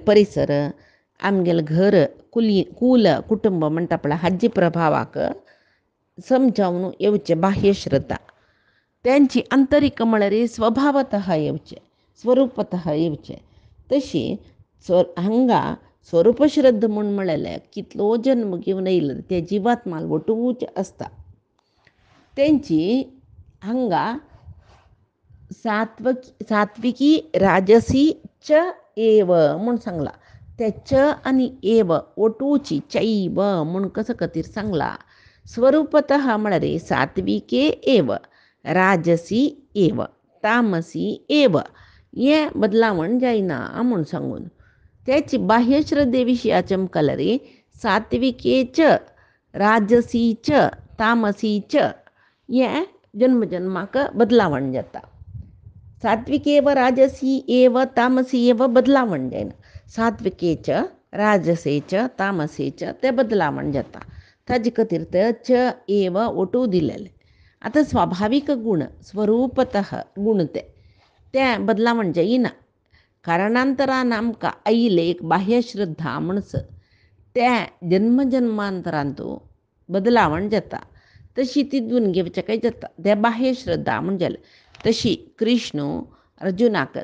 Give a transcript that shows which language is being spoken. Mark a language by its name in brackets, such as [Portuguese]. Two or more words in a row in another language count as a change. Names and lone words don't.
[Konkani] परिसर आमगेले घर कूल कुटुंब म्हणटा पळय हाजी प्रभावाक समजावन येवचे बाह्य श्रद्धा त्यांची आंतरीक म्हळ्यार स्वभावतः येवचे स्वरूपतः येवचे तशी हांगा स्वरूप श्रद्धा म्हूण म्हळ्यार कितलो जन्म घेवन येयलो ते जिवात्माल वटूच आसता तेंची हांगा [Sanskrit] सात्विकी राजसी च एव [Konkani] म्हूण सांगला ते च आनी एव ओटूची चैव म्हूण कसं खातीर सांगला स्वरूपतः म्हळ्यार सात्विके एव राजसी एव तामसी एव हें बदलावण जायना म्हूण सांगून त्याची बाह्य श्रद्धे विशयाचें मुखाल्यार सात्विके च राजसी च तामसी च हें जन्मजन्माक बदलावण जाता सात्विके एव राजसी एव तामसी एव बदलावण जायना सात्विके च राजसे च तामसे च ते बदलावण जाता ताजे खातीर ते च एव ओटू दिलेले आतां स्वाभावीक गूण स्वरूपतः गूण ते बदलावण जायना कारणांतरान आमकां आयिल्ले एक बाह्य श्रद्धा म्हणस त्या जन्मजन्मांतरांत बदलावण जाता तशी तितून घेवचें काय जाता ते बाह्य श्रद्धा म्हणजे तशी कृष्ण अर्जुनाक